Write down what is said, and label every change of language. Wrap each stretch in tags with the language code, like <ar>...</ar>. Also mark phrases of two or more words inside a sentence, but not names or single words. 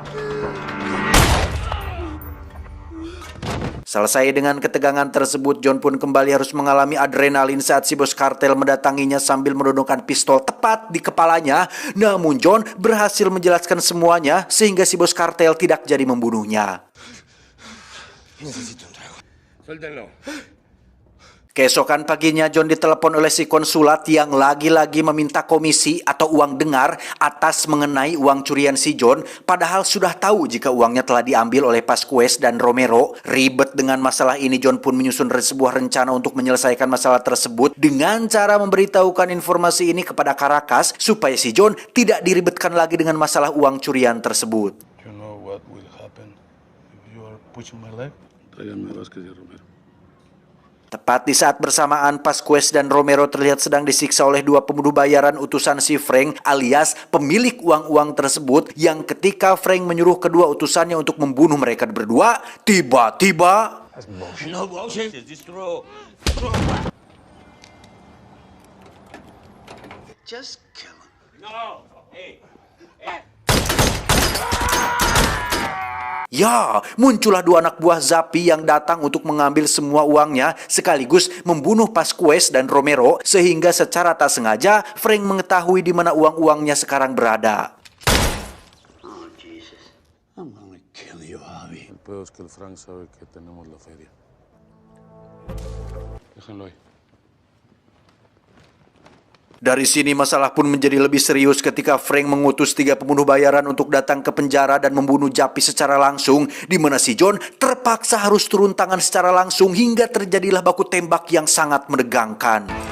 <id>Selesai dengan ketegangan tersebut, John pun kembali harus mengalami adrenalin saat si bos kartel mendatanginya sambil menodongkan pistol tepat di kepalanya. Namun John berhasil menjelaskan semuanya sehingga si bos kartel tidak jadi membunuhnya.</id> <es>Necesito un trago. Suéltenlo.</es> <id>Keesokan paginya John ditelepon oleh si konsulat yang lagi-lagi meminta komisi atau uang dengar atas mengenai uang curian si John. Padahal sudah tahu jika uangnya telah diambil oleh Pasquez dan Romero. Ribet dengan masalah ini, John pun menyusun sebuah rencana untuk menyelesaikan masalah tersebut dengan cara memberitahukan informasi ini kepada Caracas supaya si John tidak diribetkan lagi dengan masalah uang curian tersebut.</id> <en>You know what will happen if you are pushing my leg?</en> <es>Tráiganme a Vázquez y a Romero.</es> <id>Tepat di saat bersamaan, Pasquez dan Romero terlihat sedang disiksa oleh dua pembunuh bayaran utusan si Frank alias pemilik uang-uang tersebut yang ketika Frank menyuruh kedua utusannya untuk membunuh mereka berdua, tiba-tiba...</id> <en>That's bullshit. No bullshit. Is this true? Just kill him. No. Hey.</en> <id>Ya, muncullah dua anak buah Zappi yang datang untuk mengambil semua uangnya sekaligus membunuh Pasquez dan Romero sehingga secara tak sengaja Frank mengetahui di mana uang-uangnya sekarang berada.</id> <en>Oh, Jesus. I'm gonna kill you, Javi.</en> <es>El peor es que el Frank sabe que tenemos la feria. Déjenlo ahí.</es> <id>Dari sini masalah pun menjadi lebih serius ketika Frank mengutus 3 pembunuh bayaran untuk datang ke penjara dan membunuh Jappi secara langsung, di mana si John terpaksa harus turun tangan secara langsung hingga terjadilah baku tembak yang sangat menegangkan.</id>